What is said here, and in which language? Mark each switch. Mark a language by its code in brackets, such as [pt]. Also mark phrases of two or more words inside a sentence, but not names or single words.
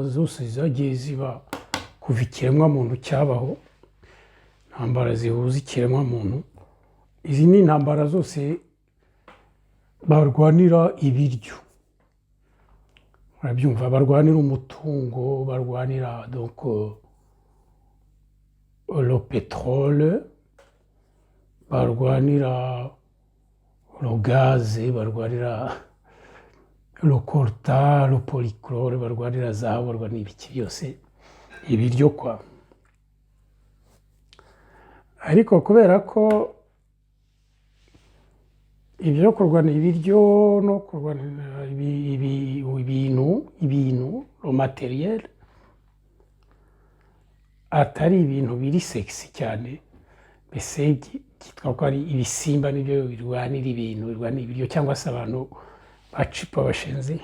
[rw] zose zagiye ziba kuva ikiremwamuntu cyabaho, intambara zihuza ikiremwamuntu, izi ni intambara zose barwanira ibiryo, murabyumva, barwanira umutungo, barwanira [fr] donc le pétrole, [rw] barwanira [fr] le gaz, [rw] barwanira [fr] le coltan, le polychlore, [rw] barwanira zahabu, barwanira ibiki byose, ibiryo kwa. Ariko kubera ko ibyo kurwana ibiryo no kurwana ibintu [fr] le materiel [rw] atari ibintu biri sexy cyane, mbese kitwa ko ari ibisimba nibyo birwanira ibintu, birwanira ibiryo, cyangwa se abantu bacipa bashenzi.